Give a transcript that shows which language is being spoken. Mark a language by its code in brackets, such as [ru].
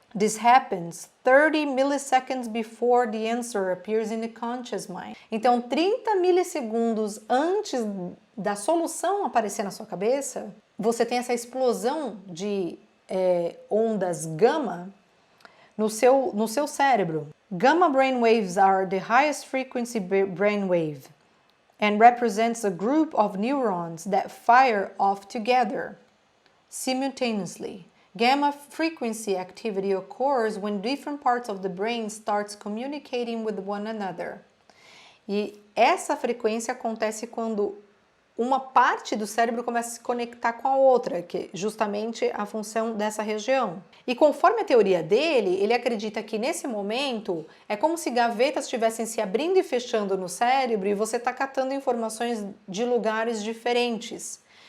[en] This happens 30 milliseconds before the answer appears in the conscious mind. [pt] Então, 30 milissegundos antes da solução aparecer na sua cabeça, você tem essa explosão de ondas gama no seu cérebro. [en] Gamma brainwaves are the highest frequency brainwave and represents a group of neurons that fire off together simultaneously. Gamma frequency activity occurs when different parts of the brain starts communicating with one another. [pt] E essa frequência acontece quando uma parte do cérebro começa a se conectar com a outra, que é justamente a função dessa região. E conforme a teoria dele, ele acredita que nesse momento é como se gavetas estivessem se abrindo e fechando no cérebro e você está catando informações de lugares diferentes.